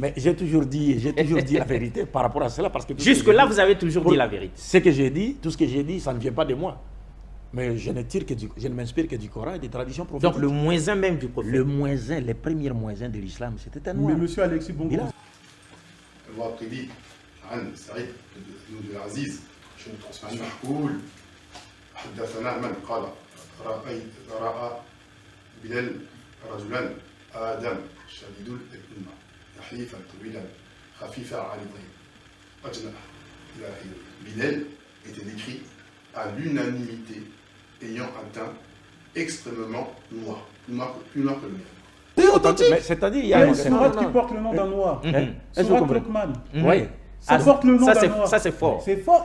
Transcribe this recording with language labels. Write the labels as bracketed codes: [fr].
[fr] Mais j'ai toujours dit la vérité par rapport à cela. Jusque-là, vous avez toujours dit la vérité. Ce que j'ai dit, tout ce que j'ai dit, ça ne vient pas de moi. Mais je ne m'inspire que du Coran et des traditions prophétiques. Donc le muezzin même du prophète. Le muezzin, les premiers muezzins de l'islam, c'était un noir. Mais monsieur Alexis Bongo. [ar] الواقدي عن سعيد بن العزيز عن محكول حدثنا من قال رأى بلال رجلا آدم شديد الأمة نحيفا طويلا خفيف عريضين أجنح إلى آخره. [fr] Bilal était décrit à l'unanimité ayant un teint extrêmement noir, plus noir que le mien. C'est authentique. C'est-à-dire, il y a une sourate qui porte le nom d'un noir. Sourate Luqman. Oui. Ça porte le nom d'un noir. Ça, c'est fort. C'est fort.